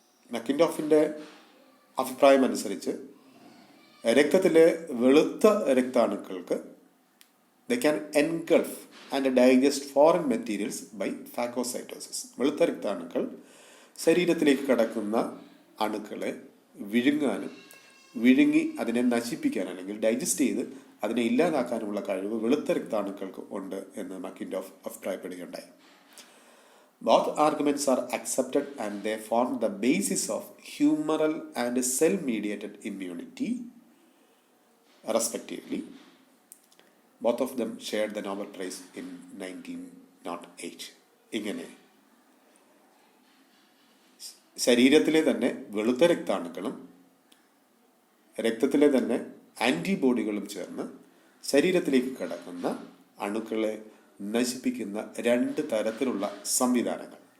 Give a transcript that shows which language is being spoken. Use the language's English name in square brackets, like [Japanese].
[Malayalam] മക്കിൻഡോഫിൻ്റെ അഭിപ്രായം അനുസരിച്ച് രക്തത്തിലെ വെളുത്ത രക്താണുക്കൾക്ക് [English] They can engulf and digest foreign materials by phagocytosis. [Malayalam] വെളുത്ത രക്താണുക്കൾ ശരീരത്തിലേക്ക് കടക്കുന്ന അണുക്കളെ വിഴുങ്ങാനും വിഴുങ്ങി അതിനെ നശിപ്പിക്കാൻ അല്ലെങ്കിൽ ഡൈജസ്റ്റ് ചെയ്ത് അതിനെ ഇല്ലാതാക്കാനുമുള്ള കഴിവ് വെളുത്ത രക്താണുക്കൾക്ക് ഉണ്ട് എന്ന് മക്കിൻഡോഫ് അഭിപ്രായപ്പെടുകയുണ്ടായി. [English] Both arguments are accepted and they form the basis of humoral and cell-mediated immunity, respectively. Both of them shared the Nobel Prize in 1908. [Malayalam] ഇങ്ങനെ ശരീരത്തിലെ തന്നെ വെളുത്ത രക്താണുക്കളും രക്തത്തിലെ തന്നെ ആൻറ്റിബോഡികളും ചേർന്ന് ശരീരത്തിലേക്ക് കടക്കുന്ന അണുക്കളെ നശിപ്പിക്കുന്ന രണ്ട് തരത്തിലുള്ള സംവിധാനങ്ങൾ.